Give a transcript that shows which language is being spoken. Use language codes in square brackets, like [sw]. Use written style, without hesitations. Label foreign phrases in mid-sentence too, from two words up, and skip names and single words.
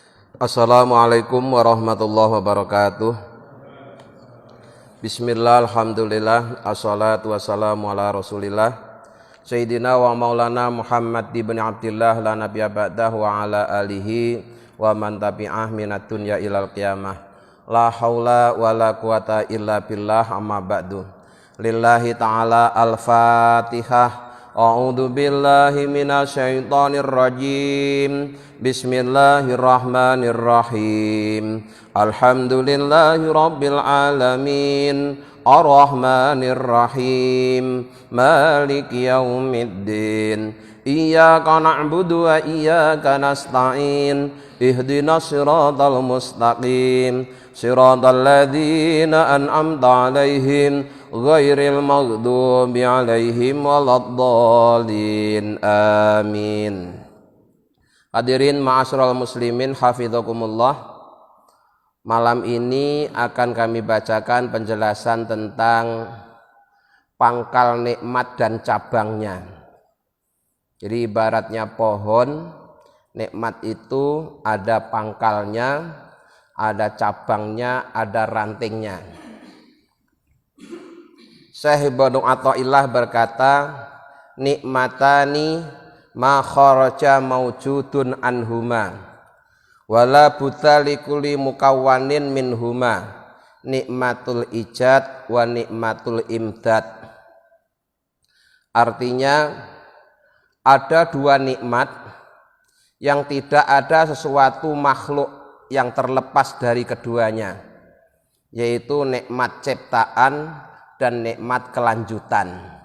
[ar] السلام عليكم ورحمة الله وبركاته. بسم الله، الحمد لله، والصلاة والسلام على رسول الله سيدنا ومولانا محمد بن عبد الله لا نبي بعده وعلى آله ومن تبعه من الدنيا إلى القيامة. لا حول ولا قوة إلا بالله، أما بعد. لله تعالى الفاتحة. أعوذ بالله من الشيطان الرجيم. بسم الله الرحمن الرحيم. الحمد لله رب العالمين. الرحمن الرحيم. مالك يوم الدين. إياك نعبد وإياك نستعين. اهدنا الصراط المستقيم. صراط الذين أنعمت عليهم غير المغضوب عليهم ولا الضالين. Amin. حاضرين معاشر المسلمين حفظكم الله. [id] Malam ini akan kami bacakan penjelasan tentang pangkal nikmat dan cabangnya. Jadi ibaratnya pohon, nikmat itu ada pangkalnya, ada cabangnya, ada rantingnya. Syekh Ibnu Athaillah berkata, [ar] نعمتان ما خرج موجود عنهما ولا بد لكل مكون منهما، نعمة الإيجاد ونعمة الإمداد. [id] Artinya ada dua nikmat yang tidak ada sesuatu makhluk yang terlepas dari keduanya, yaitu nikmat ciptaan dan nikmat kelanjutan.